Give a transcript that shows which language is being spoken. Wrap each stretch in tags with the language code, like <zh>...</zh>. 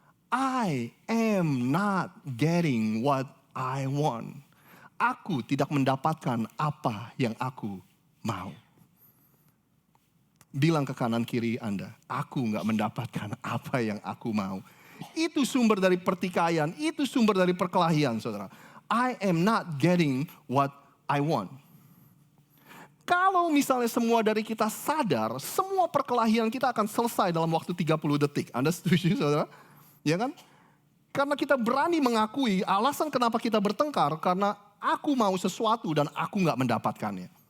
<en>I am not getting what I want.</en> <id>Aku tidak mendapatkan apa yang aku mau. Bilang ke kanan kiri Anda, aku gak mendapatkan apa yang aku mau. Itu sumber dari pertikaian, itu sumber dari perkelahian, saudara.</id> <en>I am not getting what I want.</en> <id>Kalau misalnya semua dari kita sadar, semua perkelahian kita akan selesai dalam waktu 30 detik. Anda setuju, saudara? Ya kan? Karena kita berani mengakui alasan kenapa kita bertengkar, karena aku mau sesuatu dan aku gak mendapatkannya.</id>